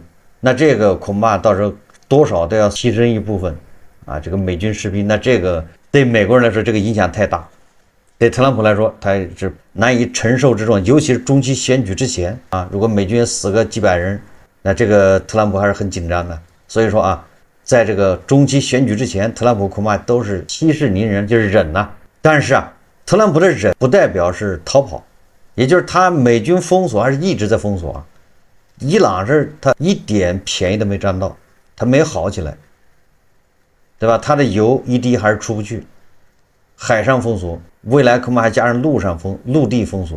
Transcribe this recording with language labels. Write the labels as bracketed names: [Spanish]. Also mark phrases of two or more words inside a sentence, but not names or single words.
[Chinese] 那這個恐怕到時候多少都要犧牲一部分啊，這個美軍士兵。那這個對美國人來說，這個影響太大。對特朗普來說，他是難以承受這種，尤其是中期選舉之前啊，如果美軍死個幾百人，那這個特朗普還是很緊張的。所以说啊，在這個中期選舉之前，特朗普恐怕都是息事寧人，就是忍吶。但是啊，特朗普的忍不代表是逃跑，也就是他美軍封鎖還是一直在封锁啊。伊朗是他一點便宜都沒占到，他沒好起來，對吧？他的油一滴還是出不去，海上封鎖，未来恐怕還加上陸地封鎖。